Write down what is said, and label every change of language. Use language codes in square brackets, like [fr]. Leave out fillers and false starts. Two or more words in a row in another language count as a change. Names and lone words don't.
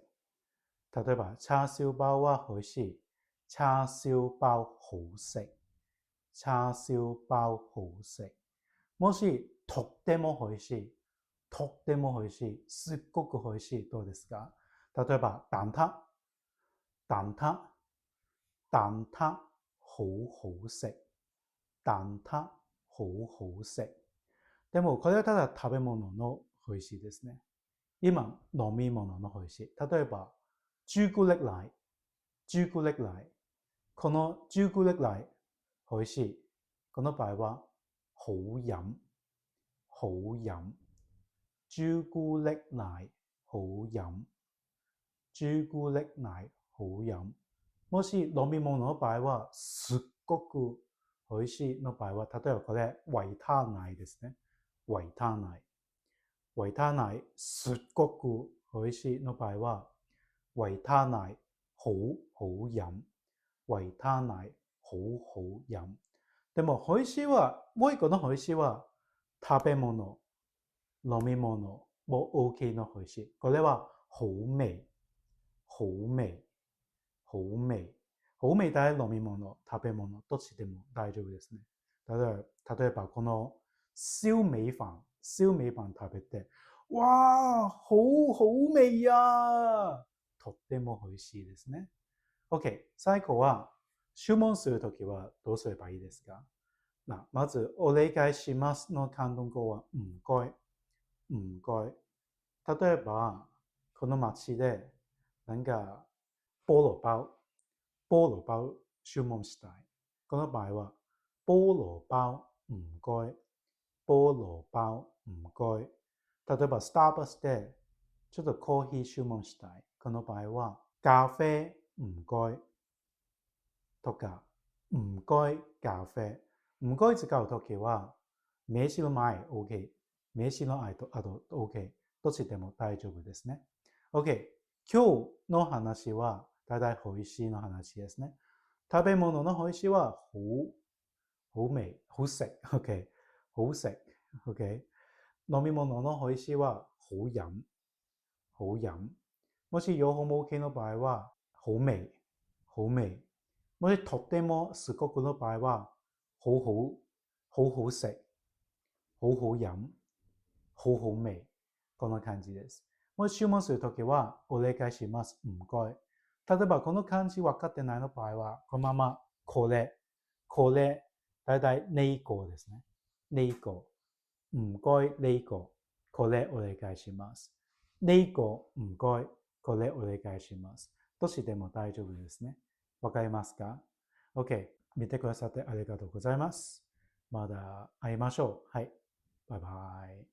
[ja] 例えば、チャーシュー包は美味しい。 [yue] チャーシュー包好食。チャーシュー包好食。 [ja] もし、とっても美味しい。とっても美味しい。すっごく美味しい。どうですか？例えば、 [yue] 蛋撻。蛋撻。蛋撻好好食。蛋撻好好食。 [ja] でも、これはただ食べ物の美味しいですね。今、飲み物の美味しい。例えば、朱古力奶。 [yue] 朱古力奶。 [ja] この朱古力奶、美味しい。この場合は、 [yue] 好飲。好飲。朱古力奶、好飲。朱古力奶、好飲。 [ja] もし飲み物の場合は、すっごく美味しいの場合は、例えばこれ、維他奶ですね。維他奶。維他奶、すっごく美味しいの場合は、 [yue] 維他奶、好好飲。維他奶、好好飲。 [ja] でも、美味しいは、もう一個の美味しいは、食べ物、飲み物も OK の美味しい。 [yue] これは、好味、好味、好味。 [ja] 好味大飲み物、食べ物、どっちでも大丈夫ですね。例えば、この燒味飯、燒味飯食べて、わー、好味やとっても美味しいですね。OK、最後は、注文するときはどうすればいいですか？まず、お願いしますの広東語は、 [yue] 唔該、唔該。 [ja] 例えば、この街で、なんか、菠蘿包、菠蘿包注文したい。この場合は、 [yue] 菠蘿包唔該、菠蘿包唔該。 [ja] 例えば、スターバックスで、ちょっとコーヒー注文したい。この場合は、 [yue] 咖啡唔該とか、唔該咖啡。 [ja] 唔該使うときは、名詞の前 OK。名詞の後 OK。どっちでも大丈夫ですね。OK。今日の話は、だいたい美味しいの話ですね。食べ物の美味しいは、 [yue] 好味、好食。 [ja] OK。 [yue] 好食。OK。 [ja] 飲み物の美味しいは、好飲。好飲。もし両方も OK の場合は、好味。 [yue] 好味。 [ja] もしとってもすごくの場合は、 [yue] 好好食。好好飲。好好味。 [ja] こんな感じです。もし注文するときは、お願いします。 [yue] 唔該。 [ja] 例えば、この漢字分かってないの場合は、このまま、これ、これ、だいたいね個ですね。 [yue] ね個。唔該呢個。 [ja] これお願いします。ね個唔該。これお願いします。どっちでも大丈夫ですね。わかりますか？ OK。見てくださってありがとうございます。また会いましょう。はい。バイバイ。